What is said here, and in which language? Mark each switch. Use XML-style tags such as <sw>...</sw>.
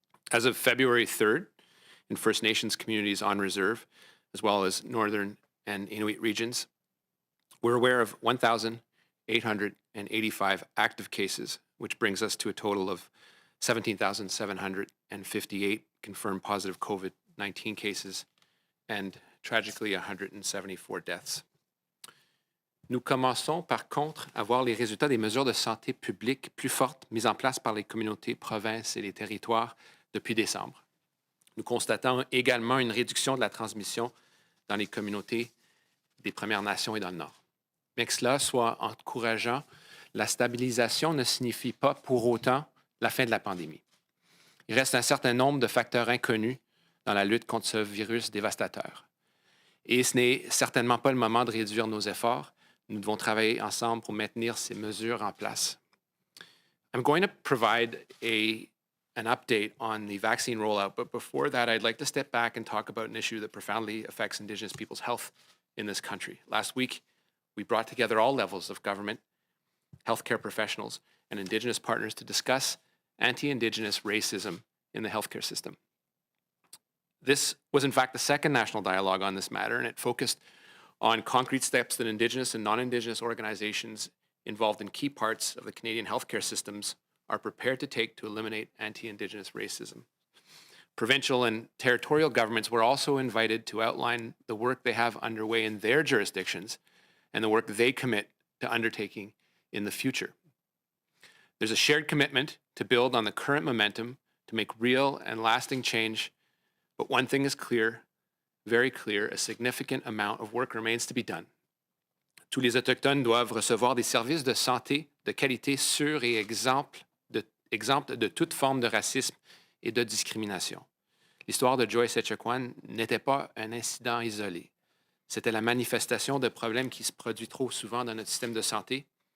<en>As of February 3rd, in First Nations communities on reserve, as well as Northern and Inuit regions, we're aware of 1,885 active cases, which brings us to a total of 17,758 confirmed positive COVID-19 cases and tragically 174 deaths.</en> <fr>Nous commençons par contre à voir les résultats des mesures de santé publique plus fortes mises en place par les communautés, provinces et les territoires depuis décembre. Nous constatons également une réduction de la transmission dans les communautés des Premières Nations et dans le Nord. Mais que cela soit encourageant, la stabilisation ne signifie pas pour autant la fin de la pandémie. Il reste un certain nombre de facteurs inconnus dans la lutte contre ce virus dévastateur. Et ce n'est certainement pas le moment de réduire nos efforts. Nous devons travailler ensemble pour maintenir ces mesures en place.</fr> <en>I'm going to provide an update on the vaccine rollout, but before that, I'd like to step back and talk about an issue that profoundly affects Indigenous people's health in this country. Last week, we brought together all levels of government, healthcare professionals, and Indigenous partners to discuss anti-Indigenous racism in the healthcare system. This was, in fact, the second national dialogue on this matter, and it focused on concrete steps that Indigenous and non-Indigenous organizations involved in key parts of the Canadian healthcare systems are prepared to take to eliminate anti-Indigenous racism. Provincial and territorial governments were also invited to outline the work they have underway in their jurisdictions and the work they commit to undertaking in the future. There's a shared commitment to build on the current momentum to make real and lasting change, but one thing is clear, very clear, a significant amount of work remains to be done.</en> <fr>Tous les Autochtones doivent recevoir des services de santé de qualité sûrs et exemples de toute forme de racisme et de discrimination. L'histoire de Joyce Echaquan n'était pas un incident isolé. C'était la manifestation de problèmes qui se produisent trop souvent dans notre système de santé.</fr>